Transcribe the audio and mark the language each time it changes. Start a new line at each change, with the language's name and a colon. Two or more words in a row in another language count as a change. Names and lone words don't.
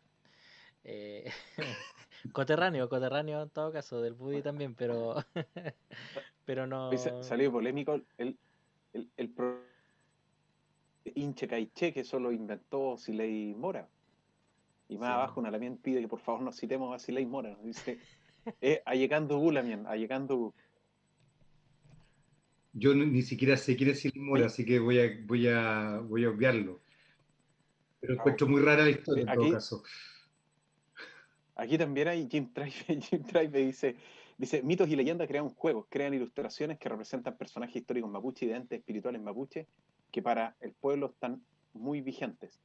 Spanish: Eh, coterráneo en todo caso, del Buddy también, pero pero Hoy no. salió polémico el hinche caiche que solo inventó Siley Mora. Y más Sí. abajo una también pide que por favor nos citemos a Siley Mora. Nos dice, allegando Gulamien, allegando. Yo ni siquiera sé quién es Silvio Mora, Oye, así que voy a obviarlo. Pero ok. encuentro muy rara la historia en todo Aquí, caso. aquí también hay Jim Tribe. Jim Tribe dice, mitos y leyendas crean juegos, crean ilustraciones que representan personajes históricos mapuche y de entes espirituales mapuche que para el pueblo están muy vigentes.